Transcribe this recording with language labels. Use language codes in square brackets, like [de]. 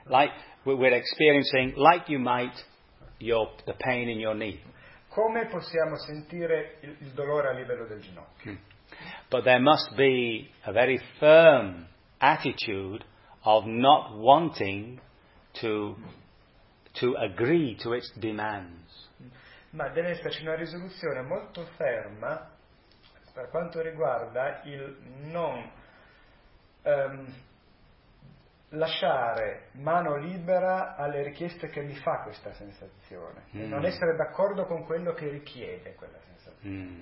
[en] Like we're experiencing, like you might, the pain in your knee. [it] Come possiamo sentire il dolore a livello del ginocchio? Mm. [en] But there must be a very firm attitude of not wanting to agree to its demands. [it] Ma deve esserci una risoluzione molto ferma per quanto riguarda il non lasciare mano libera alle richieste che mi fa questa sensazione, e non essere d'accordo con quello che richiede quella sensazione.